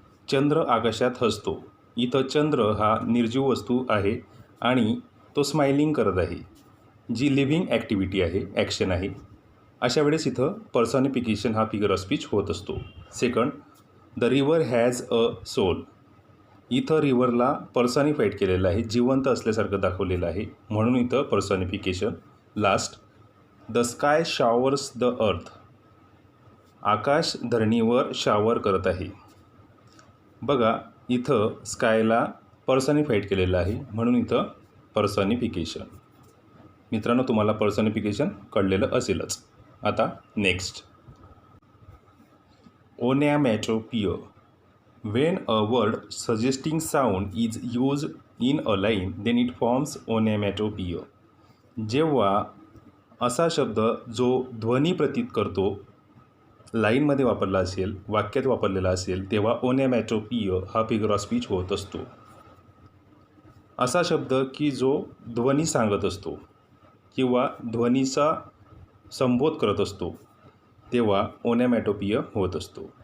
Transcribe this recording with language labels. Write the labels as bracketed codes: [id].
[mr] चंद्र आकाशात हसतो. इथं चंद्र हा निर्जीव वस्तू आहे आणि तो स्माइलिंग करत आहे, जी लिव्हिंग ॲक्टिव्हिटी आहे, ॲक्शन आहे. अशा वेळेस इथं पर्सॉनिफिकेशन हा फिगर ऑफ स्पीच होत असतो. [en] Second, the river has a soul. [mr] इथं रिव्हरला पर्सॉनिफाईड केलेलं आहे, जिवंत असल्यासारखं दाखवलेलं आहे, म्हणून इथं पर्सॉनिफिकेशन. [en] Last, the sky showers the earth. [mr] Akash धरणीवर shower करत आहे. बघा इथं स्कायला पर्सॉनिफाईड केलेलं आहे, म्हणून इथं पर्सॉनिफिकेशन. मित्रांनो, तुम्हाला पर्सॉनिफिकेशन कळलेलं असेलच. आता next, ओनॅमॅटोपिया. [en] When a word suggesting sound is used in a line, then it forms onomatopoeia. [mr] जेव्हा असा शब्द जो ध्वनी प्रतीत करतो लाईनमध्ये वापरला असेल, वाक्यात वापरलेला असेल, तेव्हा ओनॅमॅटोपिया हा फिगर ऑफ स्पीच होत असतो. असा शब्द की जो ध्वनी सांगत असतो किंवा ध्वनीचा संबोध करत असतो, तेव्हा ओनॅमॅटोपिया होत असतो.